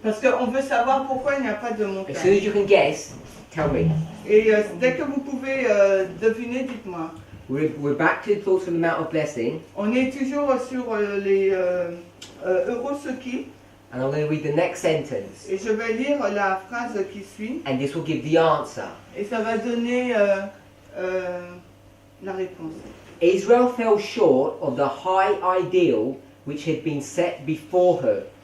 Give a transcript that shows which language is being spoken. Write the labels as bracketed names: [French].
[French] Parce qu'on veut savoir pourquoi il n'y a pas de [English] As soon [French] montagne. [English] as you can guess, tell me. [French] Et dès que vous pouvez deviner, dites-moi. [English] We're back to the thoughts from the Mount of Blessing, [French] On est toujours sur les Eurosuki. [English] and I'm going to read the next sentence, [French] Et je vais lire la phrase qui suit. [English] and this will give the answer. [French] Et ça va donner la réponse. [English] Israel fell short of the high ideal which had been set before her.